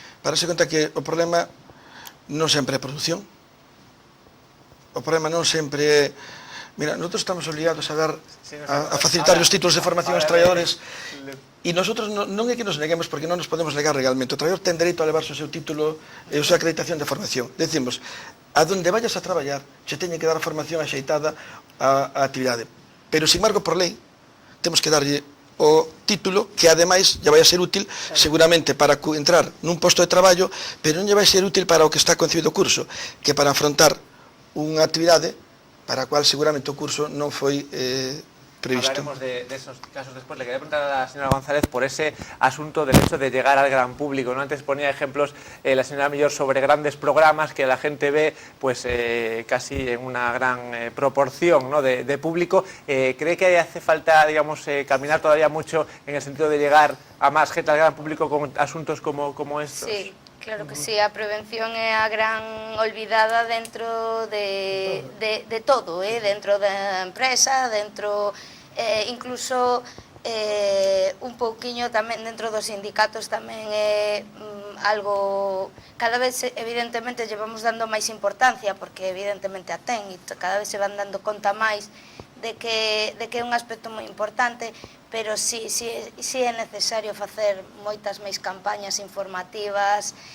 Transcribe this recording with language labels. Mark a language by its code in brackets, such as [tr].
[gl] Para se conta que o problema non sempre é produción, o problema non sempre é... Mira, nosotros estamos obligados a facilitar os títulos de formación aos traballadores e nosotros non é que nos neguemos porque non nos podemos negar legalmente. O traballador ten dereito a levarse o seu título e a súa acreditación de formación. Decimos, [es] a donde vayas [gl] a traballar, se teñe que dar a formación axeitada á actividade. Pero, sin embargo, por lei, temos que darlle o título que, ademais, lle vai a ser útil seguramente para entrar nun posto de traballo, pero non lle vai ser útil para o que está concebido o curso, que para afrontar unha actividade para a cual seguramente o curso non foi previsto. [es] Hablaremos de esos casos después. Le quería preguntar a la señora González por ese asunto del hecho de llegar al gran público, ¿no? Antes ponía ejemplos la señora Millor sobre grandes programas que la gente ve pues casi en una gran proporción, ¿no? de público. ¿Cree que hace falta, digamos, caminar todavía mucho en el sentido de llegar a más gente al gran público con asuntos como estos? Sí. [gl] Claro que sí, a prevención é a gran olvidada dentro de todo, dentro da empresa, dentro incluso un pouquiño tamén dentro dos sindicatos tamén é algo, cada vez evidentemente llevamos dando máis importancia porque evidentemente a ten e cada vez se van dando conta máis de que é un aspecto moi importante, pero sí é necesario facer moitas máis campañas informativas,